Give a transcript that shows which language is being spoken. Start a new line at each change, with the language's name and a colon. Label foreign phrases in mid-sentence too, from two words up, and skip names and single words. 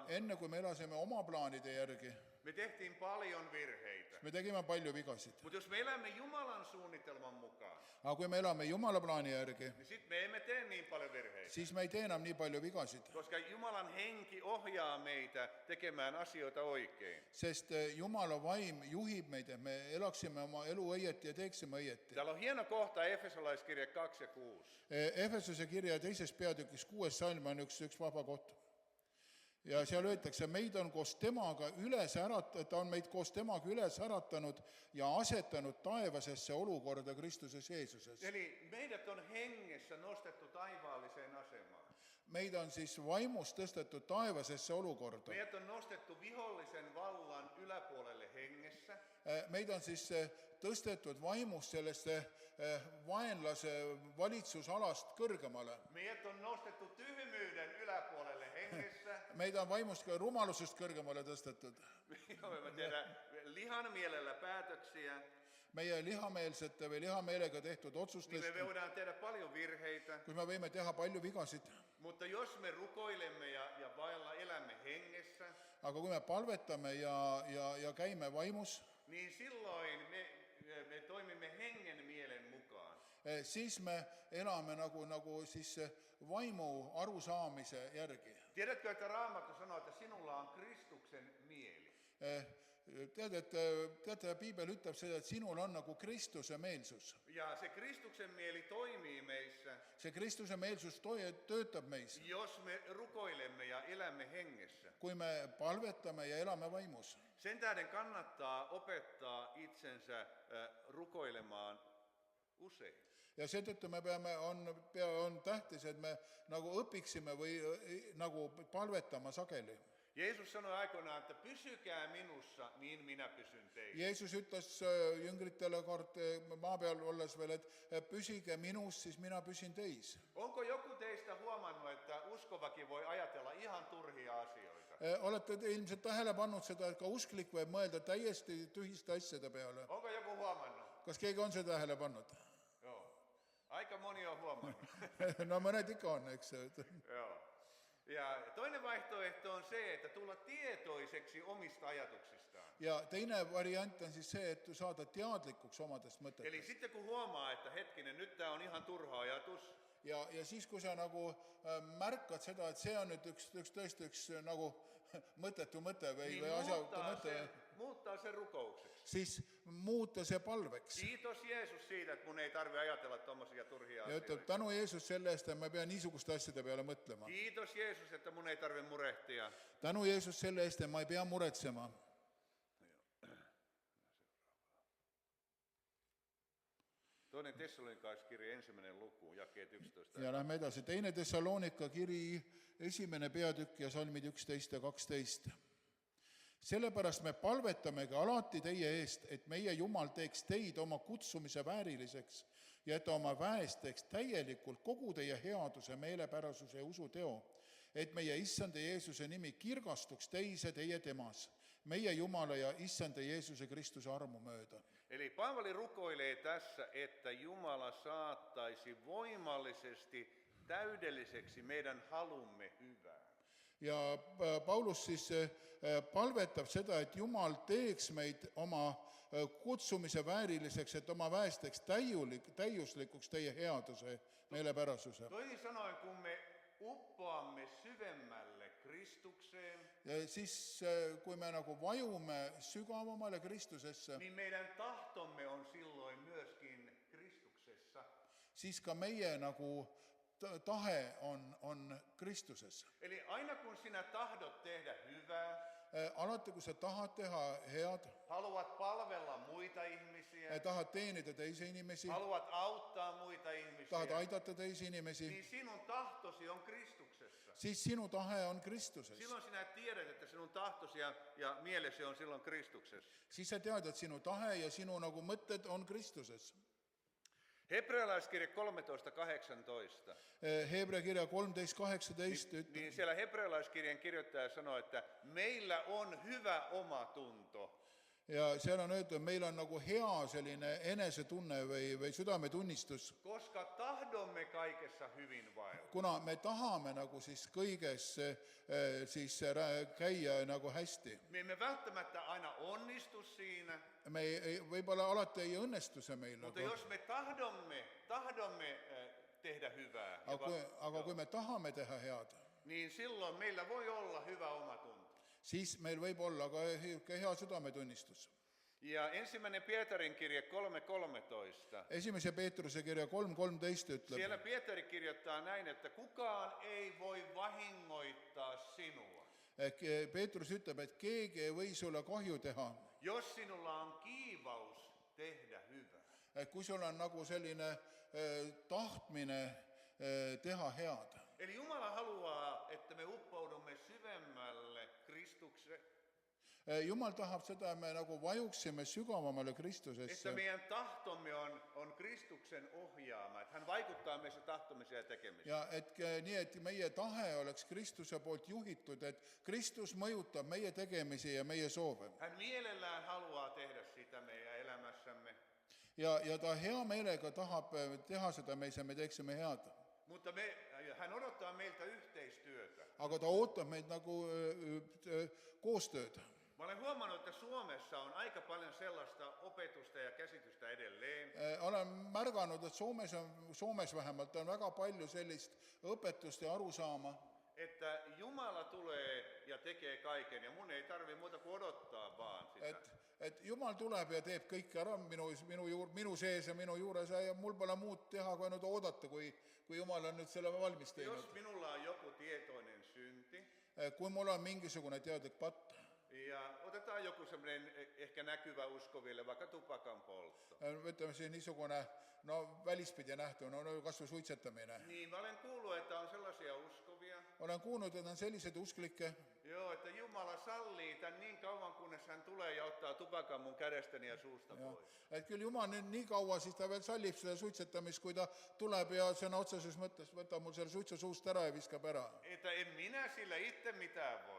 Estonian: enne kui me elasime oma plaanide järgi,
Finnish: me tehtiin paljon virheitä.
Estonian: me tegime palju vigasid.
Finnish: Mutta jos me elämme Jumalan suunnitelman mukaan,
Estonian: Aga kui me elame Jumala plaani järgi,
Finnish: niin sitten me emme tee niin paljon virheitä.
Estonian: siis me ei tee enam nii palju vigasid,
Finnish: Koska Jumalan henki ohjaa meitä tekemään asioita oikein.
Estonian: sest Jumala vaim juhib meid, et me elaksime oma elu õieti ja teeksime õieti.
Finnish: Täällä on hieno kohta Efesolaiskirja 2 ja 6.
Estonian: Efesuse kirja 2. peatükis 6. salm on üks vaba koht. Ja seal öeldakse, meid on koos temaga ta on meid koos temaga üles äratanud ja asetanud taevasesse olukorda Kristuses Jeesuses.
Finnish: Eli meidät on hengessä nostettu taivaalliseen asemaan.
Estonian: Meid on siis vaimus tõstetud taevasesse olukorda.
Finnish: Meidät on nostettu vihollisen vallan yläpuolelle hengessä.
Estonian: Meid on siis tõstetud vaimus sellesse vaenlase valitsusalast kõrgemale.
Finnish: Meidät on nostettu tyhmyyden yläpuolelle hengessä.
Estonian: Meid on vaimust ka rumalusest kõrgemale tõstetud.
Finnish: Me tehdään lihan mielellä päätöksiä.
Estonian: Meie lihameelsete või lihameelega tehtud Niin otsustest,
Finnish: me voidaan tehdä paljon virheitä.
Estonian: kus me võime teha palju vigasid.
Finnish: Mutta jos me rukoilemme ja vailla elämme hengessä,
Estonian: Aga kui me palvetame ja käime vaimus,
Finnish: niin silloin me toimimme hengen mielen mukaan.
Estonian: siis me elame nagu siis vaimu arusaamise järgi.
Finnish: Tiedätkö, että Raamattu sanoo, että sinulla on Kristuksen mieli?
Estonian: Teate, Piibel ütleb seda, et sinul on nagu Kristuse meelsus.
Finnish: Ja se Kristuksen mieli toimii meissä,
Estonian: See Kristuse meelsus töötab meis,
Finnish: jos me rukoilemme ja elämme hengessä.
Estonian: kui me palvetame ja elame vaimus.
Finnish: Sen tähden kannattaa opettaa itsensä rukoilemaan usein.
Estonian: Ja seetõttu me on tähtis, et me nagu õpiksime või nagu palvetama sageli.
Finnish: Jeesus sanoi aikoinaan, että pysykää minussa, niin minä pysyn teissä.
Estonian: Jeesus ütles jüngritele kord maa peal olles veel, et püsige minus, siis mina püsin teis.
Finnish: Onko joku teistä huomannut, että uskovakin voi ajatella ihan turhia asioita?
Estonian: Olete te ilmselt tähele pannud seda, et ka usklik võib mõelda täiesti tühiste asjade peale.
Finnish: Onko joku huomannut?
Estonian: Kas keegi on seda tähele pannud?
Finnish: Joo. Aika moni on huomannut.
Estonian: No mõned ikka on, eks.
Finnish: Joo. Ja toinen vaihtoehto on se, että tulla tietoiseksi omista ajatuksistaan.
Estonian: Ja teine variant on siis see, et saada teadlikuks omadest Eli mõtetest.
Finnish: sitten kun huomaa, että hetkinen, nyt tämä on ihan turha ajatus,
Estonian: Ja siis, kui sa nagu märkad seda, et see on nüüd tõesti üks nagu mõttetu mõte või niin asjautu mõte,
Finnish: muuttaa se rukoukseksi.
Estonian: siis muuta see palveks.
Finnish: Kiitos Jeesus siitä, että mun ei tarvitse ajatella tommosia turhia Ja asioita.
Estonian: ütleb, tänu Jeesus selle eest, et ma pean niisuguste asjade peale mõtlema.
Finnish: Kiitos Jeesus, että mun ei tarvitse murehtia.
Estonian: Tänu Jeesus selle eest, et ma ei pea muretsema.
Finnish: Toinen Tessalonikalaiskirja 1. luku, jakeet 11.
Estonian: Ja lähme edasi. Teine Thessalonika kiri, 1. peatükk ja salmid 11 ja 12. Sellepärast me palvetamegi alati teie eest, et meie Jumal teeks teid oma kutsumise vääriliseks ja et oma väest teeks täielikult kogu teie headuse, meelepärasuse ja usuteo, et meie Issanda Jeesuse nimi kirgastuks teis ja teie temas, meie Jumala ja Issanda Jeesuse Kristuse armu mööda.
Finnish: Eli Paavali rukoilee tässä, että Jumala saattaisi voimallisesti täydelliseksi meidän halumme hyvää.
Estonian: Ja Paulus siis palvetab seda, et Jumal teeks meid oma kutsumise vääriliseks, et oma väest teeks täiuslikuks teie headuse, meelepärasuse.
Finnish: Toisin sanoen, kun me uppoamme syvemmälle Kristukseen,
Estonian: Ja siis, kui me nagu vajume sügavamale Kristusesse,
Finnish: niin meidän tahtomme on silloin myöskin Kristuksessa.
Estonian: siis ka meie nagu tahe on Kristuses.
Finnish: Eli aina kun sinä tahdot tehdä hyvää,
Estonian: Alati, kui sa tahad teha head,
Finnish: haluat palvella muita ihmisiä,
Estonian: tahad teenida teisi inimesi,
Finnish: haluat auttaa muita ihmisiä,
Estonian: tahad aidata teisi inimesi,
Finnish: niin sinun tahtosi on Kristuksessa.
Estonian: siis sinu tahe on Kristuses.
Finnish: Silloin sinä tiedät, että sinun tahtosi ja mielesi on silloin Kristuksessa.
Estonian: Siis sa tead, et sinu tahe ja sinu nagu mõtted on Kristuses.
Finnish: Hebrealaiskirja 13.18.
Estonian: Hebra kirja 13.18
Finnish: Niin siellä hebrealaiskirjan kirjoittaja sanoo, että meillä on hyvä omatunto.
Estonian: ja seal on öeldud, meil on nagu hea selline enesetunne või südametunnistus,
Finnish: koska tahdomme kaikessa hyvinvointia.
Estonian: kuna me tahame nagu siis kõiges siis käia nagu hästi.
Finnish: Me emme välttämättä aina onnistu siinä,
Estonian: Me võib-olla alati ei õnnestu see meil mutta nagu,
Finnish: jos me tahdomme tehdä hyvää,
Estonian: aga kui me tahame teha head,
Finnish: niin silloin meillä voi olla hyvä omatunto.
Estonian: siis meil võib olla ka hea südametunnistus.
Finnish: Ja ensimmäinen Pietarin kirje 3.13.
Estonian: Esimese Peetruse kirja 3.13 ütleb,
Finnish: Siellä Pietari kirjoittaa näin, että kukaan ei voi vahingoittaa sinua,
Estonian: Peetrus ütleb, et keegi ei või sulle kahju teha,
Finnish: jos sinulla on kiivaus tehdä hyvää.
Estonian: kui sul on nagu selline tahtmine teha head.
Finnish: Eli Jumala haluaa, että me uppoudumme syvemmälle Kristukseen,
Estonian: Jumal tahab seda, me nagu vajuksime sügavamale että Kristusesse,
Finnish: meidän tahtomme on Kristuksen ohjaama, että hän vaikuttaa meissä tahtomiseen ja tekemiseen.
Estonian: ja nii, et meie tahe oleks Kristuse poolt juhitud, et Kristus mõjutab meie tegemisi ja meie soove.
Finnish: Hän mielellään haluaa tehdä sitä meidän elämässämme,
Estonian: Ja ta hea meelega tahab teha seda meissä, me teeksime head.
Finnish: mutta hän odottaa meiltä yhteistyötä.
Estonian: Aga ta ootab meid nagu koostööd.
Finnish: Mä olen huomannut, että Suomessa on aika paljon sellaista opetusta ja käsitystä edelleen,
Estonian: Olen märganud, et Soomes vähemalt on väga palju sellist õpetust ja arusaama,
Finnish: että Jumala tulee ja tekee kaiken ja mun ei tarvi muuta kuin odottaa vaan sitä.
Estonian: et Jumal tuleb ja teeb kõike ära minu sees ja minu juures ja mul pole muud teha, kui ainult oodata, kui Jumal on nüüd selle valmis teinud.
Finnish: Jos minulla on joku tietoinen synti,
Estonian: Kui mul on mingisugune teadlik patt,
Finnish: ja otetaan joku semmoinen ehkä näkyvä uskoville, vaikka tupakan poltto.
Estonian: ütleme siis niisugune välispidi nähtu, kas või suitsetamine.
Finnish: Niin, mä olen kuullut, että on sellaisia uskovia,
Estonian: Olen kuulnud, et on sellised usklikke,
Finnish: joo, että Jumala sallii tän niin kauan, kunnes hän tulee ja ottaa tupakan mun kädestäni ja suusta pois.
Estonian: et küll Jumal nüüd nii kaua siis ta veel sallib seda suitsetamist, kui ta tuleb ja sõna otseses mõttes võtab mul selle suitsu suust ära ja viskab ära.
Finnish: Että en minä sillä itse mitään voi.